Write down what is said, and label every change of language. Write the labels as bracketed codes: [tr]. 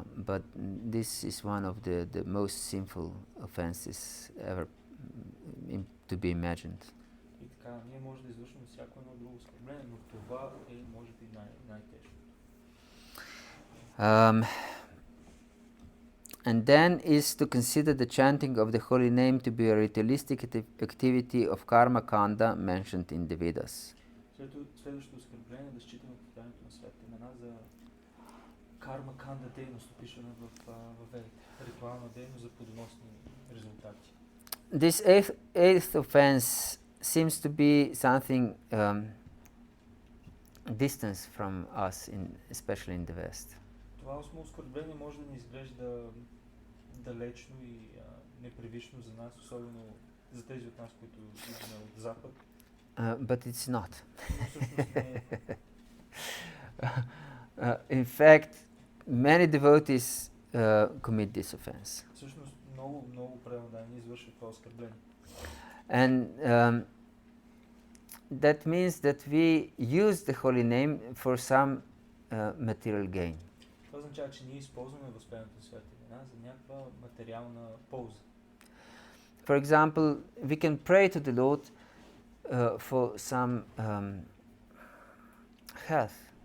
[en] But this is one of the most sinful offenses ever to be imagined. [bg] И така, ние може да извършим всяко едно друго оскърбление, но това е може би най-тежко. [en] And then is to consider the chanting of the holy name to be a ritualistic activity of karma kanda mentioned in the Vedas. [bg] Следващото оскърбление е да считаме повтарянето на святите имена за карма канда дейност, опишена в Ведите, ритуална дейност за плодоносни резултати. [en] This eighth offense seems to be something distance from us, especially in the West. [bg] Това осмо оскърбление може да ни изглежда далечно и непривично за нас, особено за тези от нас, които идваме от Запад. [en] But it's not. [bg] Но всъщност не е. [en] In fact, many devotees commit this offense. [bg] Всъщност много преданни извършват това оскърбление. [en] And that means that we use the holy name for some material gain. [bg] Това означава, че ние използваме възприемането на святите имена за някаква материална полза. [en] For example, we can pray to the Lord for some health,